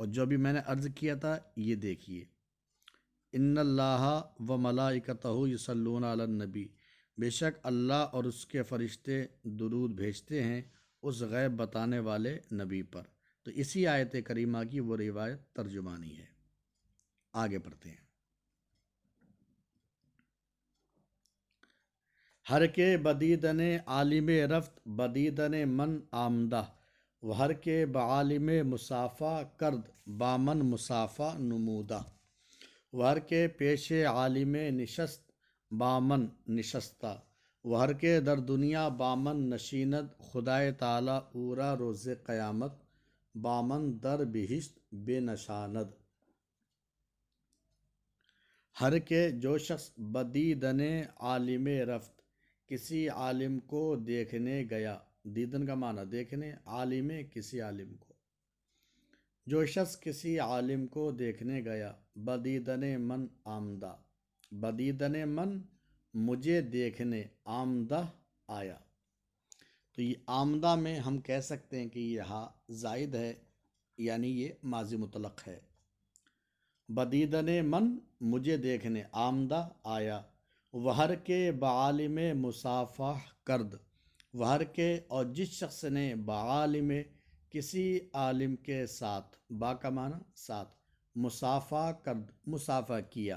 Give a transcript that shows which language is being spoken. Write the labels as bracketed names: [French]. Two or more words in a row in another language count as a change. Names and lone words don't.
[Urdu] اور جو بھی میں نے عرض کیا تھا یہ دیکھیے، [Arabic] ان اللہ و ملائکتہ یصلون علی النبی، [Urdu] بے شک اللہ اور اس کے فرشتے درود بھیجتے ہیں اس غیب بتانے والے نبی پر۔ تو اسی آیت کریمہ کی وہ روایت ترجمانی ہے۔ آگے پڑھتے ہیں۔ [Persian] ہر کے بدیدن عالم رفت بدیدن من آمدہ، و ہر کے بعالم مسافہ کرد بامن مسافہ نمودہ، و ہر کے پیش عالم نشست بامن نشستہ، و ہر کے در دنیا بامن نشیند خدائے تعالی اورا روز قیامت بامن در بہشت بے نشاند۔ ہر کے [Urdu] جو شخص [Persian] بدیدن عالم رفت [Urdu] کسی عالم کو دیکھنے گیا، دیدن کا معنی دیکھنے، عالم کسی عالم کو، جو شخص کسی عالم کو دیکھنے گیا، [Persian] بدیدن من آمدہ، بدیدن من [Urdu] مجھے دیکھنے، [Persian] آمدہ آیا۔ [Urdu] تو یہ آمدہ میں ہم کہہ سکتے ہیں کہ یہاں زائد ہے، یعنی یہ ماضی مطلق ہے۔ [Persian] بدیدن من [Urdu] مجھے دیکھنے، آمدہ آیا، [Persian] وہر کے بعالم مسافہ کرد، وہر کے [Urdu] اور جس شخص نے بعالم کسی عالم کے ساتھ، با کا معنی ساتھ، [Persian] مسافہ کرد [Urdu] مسافہ کیا۔